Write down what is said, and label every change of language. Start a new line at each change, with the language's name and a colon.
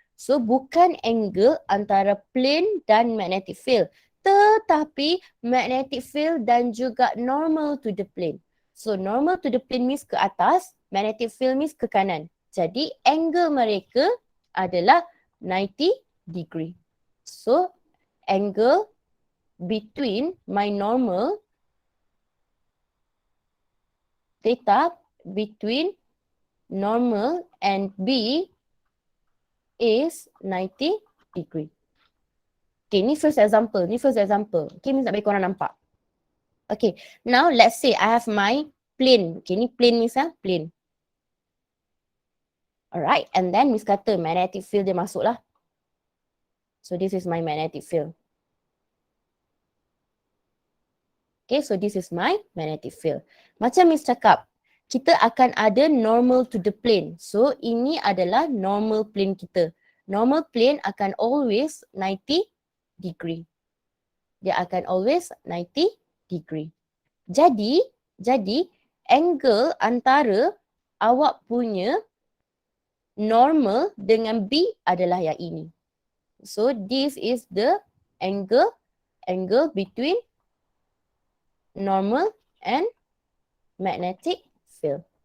Malay: So, bukan angle antara plane dan magnetic field, tetapi magnetic field dan juga normal to the plane. So, normal to the plane Miss ke atas, magnetic field Miss ke kanan. Jadi, angle mereka adalah 90 degree.
English: So, angle between my normal, theta between normal and B is 90 degree. Okay, ni first example. Okay,
Malay: ni nak bagi korang nampak.
English: Okay, now let's say I have my plane.
Malay: Okay, ni plane ni plane.
English: Alright, and then
Malay: Miss kata magnetic field dia masuk lah.
English: So this is my magnetic field. Okay, so this is my magnetic field.
Malay: Macam Miss cakap, kita akan ada normal to the plane. So ini adalah normal plane kita. Normal plane akan always 90 degree. Dia akan always 90 degree. Jadi angle antara awak punya normal dengan B adalah yang ini.
English: So this is the angle between normal and magnetic field.